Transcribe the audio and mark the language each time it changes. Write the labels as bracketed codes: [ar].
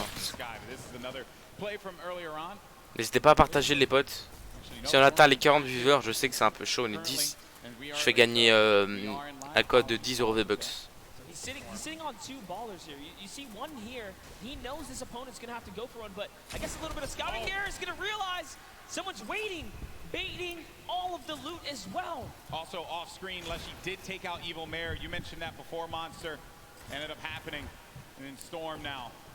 [en] This is another play from earlier on. [fr] N'hésitez pas à partager les potes. Si on atteint les 40 viewers, je sais que c'est un peu chaud, on est 10. Je fais gagner un code de 10 € V-Bucks. [en] He's sitting on two ballers here. You see one here. He knows his opponent's going to have to go for one, but I guess a little bit of scouting here is going to realize someone's waiting, baiting all of the loot as well. Also off screen, Leshy did take out Evilmare. You mentioned that before, Monster. Ended up happening. And then Storm now.